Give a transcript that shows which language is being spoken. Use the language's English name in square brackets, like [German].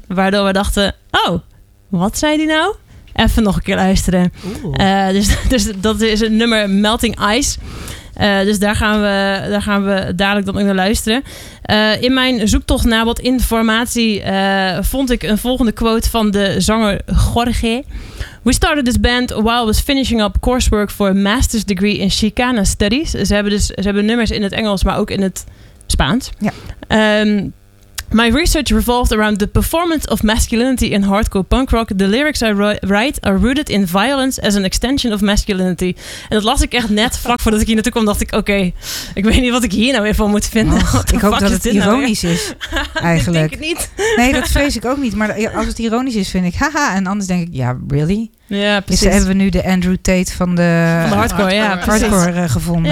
[Dutch] Waardoor we dachten, oh, wat zei die nou? Even nog een keer luisteren. Dus dat is het nummer Melting Ice. Dus daar gaan we dadelijk dan ook naar luisteren. In mijn zoektocht naar wat informatie vond ik een volgende quote van de zanger Jorge. [English] We started this band while I was finishing up coursework for a master's degree in Chicana studies. [Dutch] Ze hebben nummers in het Engels, maar ook in het Spaans. Ja. [English] My research revolved around the performance of masculinity in hardcore punk rock. The lyrics I write are rooted in violence as an extension of masculinity. [Dutch] En dat las ik echt net vlak voordat ik hier naartoe kwam. Dacht ik, oké, ik weet niet wat ik hier nou weer van moet vinden. Ik hoop dat het ironisch is, eigenlijk. Ik denk het niet. Nee, dat vrees ik ook niet. Maar als het ironisch is, vind ik, haha. En anders denk ik, ja, really? Ja, precies. Hebben we nu de Andrew Tate van de hardcore gevonden.